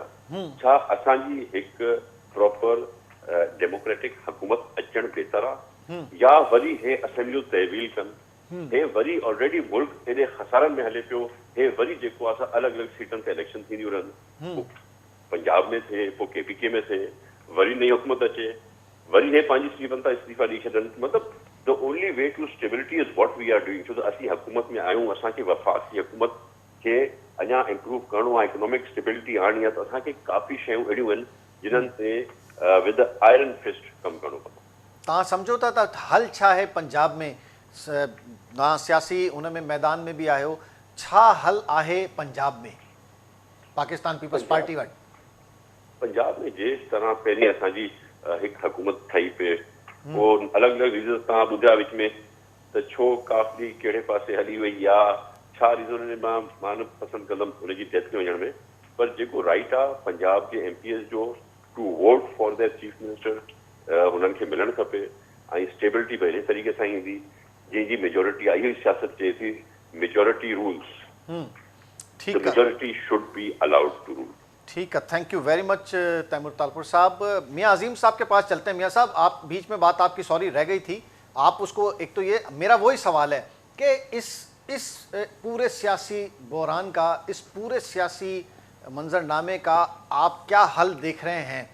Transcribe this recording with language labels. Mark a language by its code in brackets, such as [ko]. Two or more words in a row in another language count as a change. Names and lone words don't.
[sd] छा असांजी हिकु [en] proper democratic [sd] हुकूमत अचणु बहितर आहे या वरी हे असेंबलियूं तहवील कनि? हे वरी ऑलरेडी मुल्क हेॾे खसारनि में हले पियो, हे वरी जेको आहे अलॻि अलॻि सीटनि ते इलेक्शन थींदियूं रहनि, पंजाब में थिए, पोइ KPK में थिए, वरी नई हुकूमत अचे, वरी हे पंहिंजी सीटनि तां इस्तीफ़ा ॾेई छॾनि। [en] मतिलबु the only way to stability is what we are doing. [sd] छो त असीं हुकूमत में आहियूं, असांखे वफ़ाक़ी हुकूमत खे अञा इम्प्रूव करिणो आहे, [en] economic stability [sd] आणणी आहे, त असांखे काफ़ी शयूं अहिड़ियूं आहिनि जिन्हनि ते [en] with iron fist [sd] कमु करिणो पवंदो। तव्हां सम्झो था त हल छा आहे पंजाब में? तव्हां सियासी हुन में मैदान में बि आहियो, छा हल आहे पंजाब में पाकिस्तान पीपल्स पार्टी वटि? पंजाब में जेसि तरह पहिरीं असांजी हिकु हुकूमत ठही पिए, पोइ अलॻि अलॻि रीज़न तव्हां ॿुधिया विच में त छो काफ़ी कहिड़े पासे हली वई या छा रीज़न मां न पसंदि कंदुमि हुनजी डेथ में वञण में। पर जेको राइट आहे पंजाब जे MPs जो [en] to vote for their chief minister, [sd] हुननि खे मिलणु खपे ऐं स्टेबिलिटी बि अहिड़े तरीक़े सां ईंदी जंहिंजी मेजोरिटी आहे। इहो ई सियासत चए थी [en] majority rules, majority should be allowed to rule. [ur] ٹھیک ہے, [en] thank you very much [ur] تیمور تالپور صاحب۔ میاں عظیم صاحب کے پاس چلتے ہیں. میاں صاحب، آپ بیچ میں بات آپ کی سوری رہ گئی تھی، آپ اس کو، ایک تو یہ میرا وہی سوال ہے کہ اس پورے سیاسی بحران کا، اس پورے سیاسی منظرنامے کا آپ کیا حل دیکھ رہے ہیں?